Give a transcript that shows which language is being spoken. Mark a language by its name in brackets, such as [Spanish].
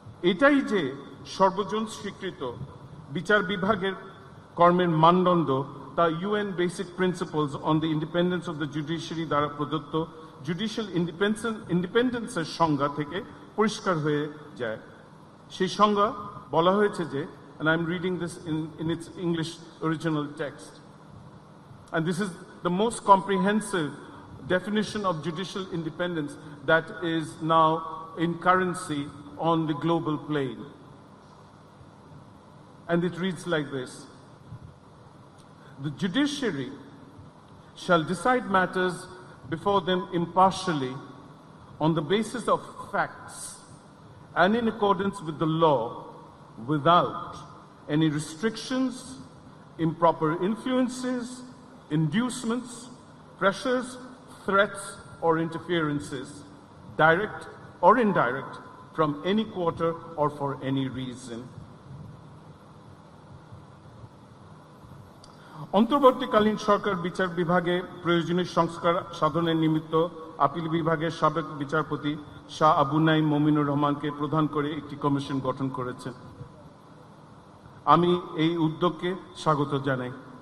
[Bangla] এটাই যে সর্বজন স্বীকৃত বিচার বিভাগের কর্মের মানদণ্ড, তা UN basic principles on the independence of the judiciary দ্বারা প্রদত্ত জুডিশিয়াল ইন্ডিপেন্ডেন্সের সংজ্ঞা থেকে পরিষ্কার হয়ে যায়। সেই সংজ্ঞা বলা হয়েছে যে, [English] and I'm reading this in its English original text, and this is the most comprehensive definition of judicial independence that is now in currency on the global plane. And it reads like this: the judiciary shall decide matters before them impartially on the basis of facts and in accordance with the law, without any restrictions, improper influences, inducements, pressures, threats, or interferences, direct or indirect, from any quarter or for any reason. [Bangla] অন্তর্বর্তীকালীন সরকার বিচার বিভাগে প্রয়োজনীয় সংস্কার সাধনের নিমিত্ত appeal বিভাগের সাবেক বিচারপতি শাহ আবু নাঈম মমিনুর রহমানকে প্রধান করে একটি কমিশন গঠন করেছে। আমি এই উদ্যোগকে স্বাগত জানাই।